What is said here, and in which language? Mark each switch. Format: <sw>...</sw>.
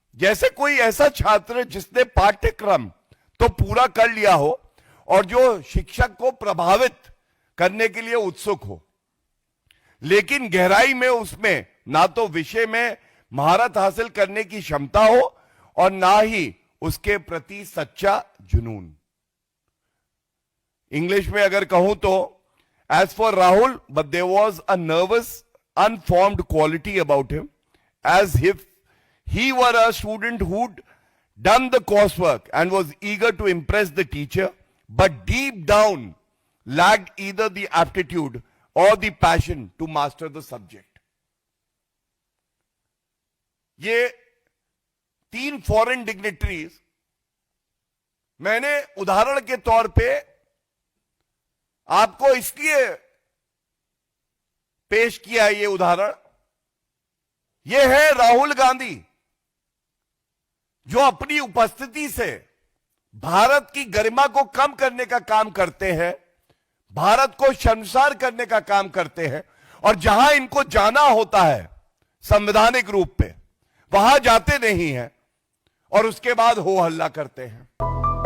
<hi>जैसे कोई ऐसा छात्र जिसने पाठ्यक्रम तो पूरा कर लिया हो और जो शिक्षक को प्रभावित करने के लिए उत्सुक हो, लेकिन गहराई में उसमें ना तो विषय में महारत हासिल करने की क्षमता हो और ना ही उसके प्रति सच्चा जुनून। इंग्लिश में अगर कहूं तो,</hi> <en>As for Rahul, but there was a nervous unformed quality about him, as if he were a student who'd done the coursework and was eager to impress the teacher, but deep down lacked either the aptitude or the passion to master the subject.</en> <hi>ये 3 foreign dignitaries मैंने उदाहरण के तौर पे आपको इसलिए पेश किया। ये उदाहरण ये है राहुल गांधी, जो अपनी उपस्थिति से भारत की गरिमा को कम करने का काम करते हैं, भारत को शर्मसार करने का काम करते हैं, और जहां इनको जाना होता है संवैधानिक रूप पे, वहां जाते नहीं हैं और उसके बाद हो हल्ला करते हैं।</hi>